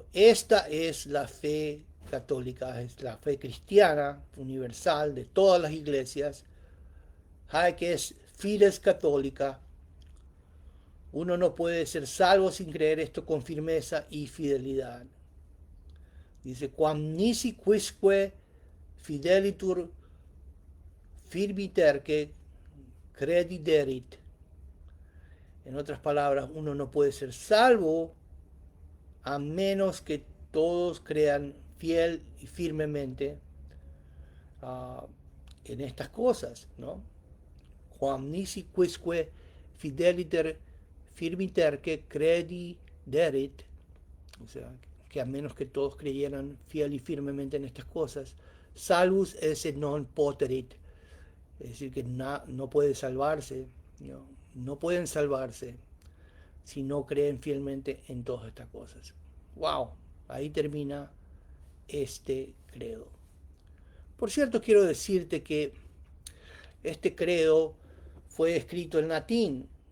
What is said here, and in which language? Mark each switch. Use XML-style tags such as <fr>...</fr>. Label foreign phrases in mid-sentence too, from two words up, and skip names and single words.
<es>Esta es la fe católica, es la fe cristiana universal de todas las iglesias. Que es</es> <la>fides católica.</la> <es>Uno no puede ser salvo sin creer esto con firmeza y fidelidad. Dice,</es> <la>quam nisi quisque fidelitur firmiterque crediderit.</la> <es>En otras palabras, uno no puede ser salvo a menos que todos crean fiel y firmemente uh, en estas cosas, ¿no?</es> <la>Quam nisi quisque fideliter firmiter que crediderit,</la> <es>o sea, que a menos que todos creyeran fiel y firmemente en estas cosas,</es> <la>salvus esse non poterit,</la> <es>es decir, que no puede salvarse, no pueden salvarse si no creen fielmente en todas estas cosas. ¡Wow! Ahí termina este credo. Por cierto, quiero decirte que este credo fue escrito en latín, ¿no?</es>